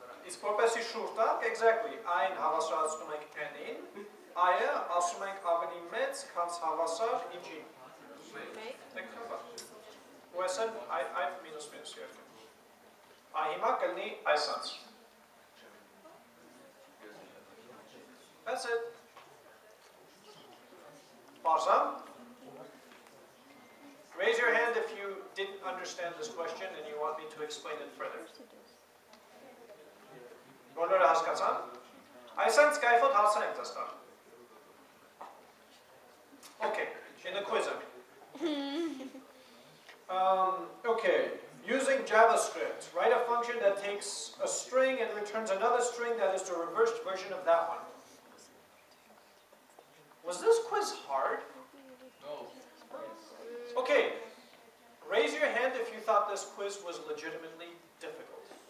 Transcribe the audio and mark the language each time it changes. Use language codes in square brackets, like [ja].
[hy] Իսկ որպեսի շուրջ տանք, exactly, այն հավասարացնում ենք n-ին, I-ը ասում ենք ավելի մեծ, քան հավասար ինչին։ Ու այսեն I մինուս երկը։ Այ հիմա կլինի այսանց։ [en] That's it. Awesome. Raise your hand if you didn't understand this question and you want me to explain it further. [hy] Բոլորը հասկացան։ Այսինքն կայֆոտ հարցեր ենք դաստան։ [en] Okay, in the quiz. Okay, using JavaScript, write a function that takes a string and returns another string that is the reversed version of that one. Was this quiz hard? No. Okay, raise your hand if you thought this quiz was legitimately difficult.